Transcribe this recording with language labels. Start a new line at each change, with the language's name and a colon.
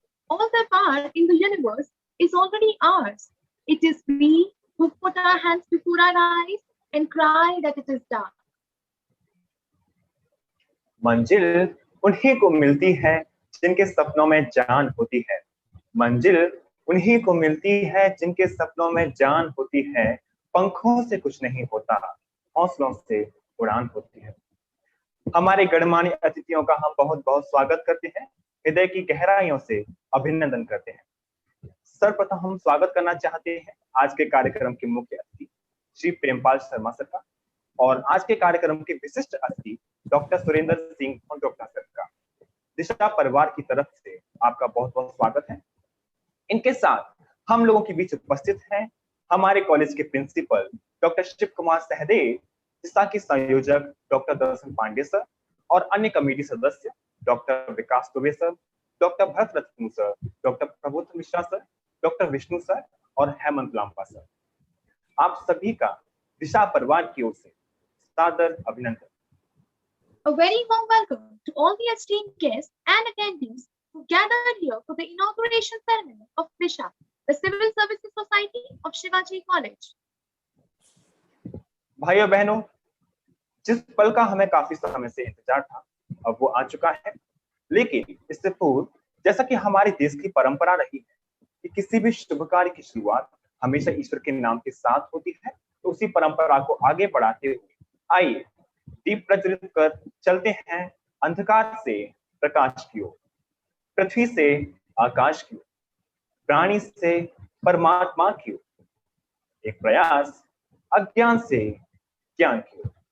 English: All the power in the universe is already ours. It is we who put our hands before our eyes and cry that it is dark.
Hindi: मंजिल उन्हीं को मिलती है जिनके सपनों में जान होती है। मंजिल उन्हीं को मिलती है जिनके सपनों में जान होती है। पंखों से कुछ नहीं होता, हौसलों से उड़ान होती है। हमारे गणमान्य अतिथियों का हम बहुत बहुत स्वागत करते हैं, हृदय की गहराइयों से अभिनंदन करते हैं। सर्वप्रथम हम स्वागत करना चाहते हैं आज के कार्यक्रम के मुख्य अतिथि श्री प्रेमपाल शर्मा सर का, और आज के कार्यक्रम के विशिष्ट अतिथि डॉक्टर सुरेंद्र सिंह और डॉक्टर सर का। दिशा परिवार की तरफ से आपका बहुत बहुत स्वागत है। इनके साथ हम लोगों के बीच उपस्थित हैं हमारे कॉलेज के प्रिंसिपल डॉक्टर शिव कुमार सहदेव, दिशा के संयोजक डॉक्टर दर्शन पांडे सर, और अन्य कमेटी सदस्य डॉक्टर विकास दुबे सर, डॉक्टर भरत रत्न sir, doctor Prabodh Mishra sir, doctor Vishnu sir और हेमंत लांबा सर। आप सभी का दिशा परिवार की ओर से सादर अभिनंदन।
English: A very warm welcome to all the esteemed guests and attendees who gathered here for the inauguration ceremony of Disha, the Civil Services Society of Shivaji College.
Hindi: भाइयों बहनों, जिस पल का हमें काफी समय से इंतजार था अब वो आ चुका है। लेकिन इससे पूर्व, जैसा कि हमारे देश की परंपरा रही है कि किसी भी शुभ कार्य की शुरुआत हमेशा ईश्वर के नाम के साथ होती है, तो उसी परंपरा को आगे बढ़ाते हुए आइए दीप प्रज्वलित कर चलते हैं अंधकार से प्रकाश की ओर, पृथ्वी से आकाश की ओर, प्राणी से परमात्मा की ओर, एक प्रयास अज्ञान से ज्ञान की ओर।